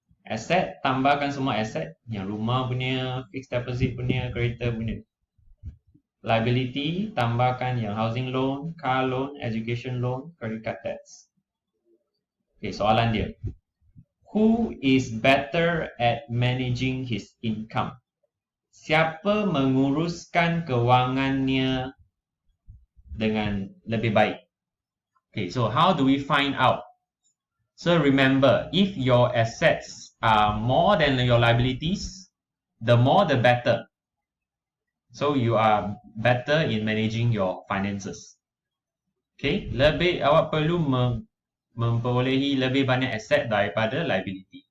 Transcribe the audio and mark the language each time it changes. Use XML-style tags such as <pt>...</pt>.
<ms>Aset, tambahkan semua aset. Yang rumah punya, fixed deposit punya, kereta punya.</ms> <en>Liability,</en> <ms>tambahkan yang</ms> <en>housing loan, car loan, education loan, credit card debts. Okay,</en> <ms>soalan dia.</ms> <en>Who is better at managing his income?</en> <ms>Siapa menguruskan kewangannya dengan lebih baik?</ms> <en>Okay, so how do we find out? So remember, if your assets are more than your liabilities, the more the better. So you are better in managing your finances.</en> <ms>Okay, awak perlu memperolehi lebih banyak aset daripada liability.</ms>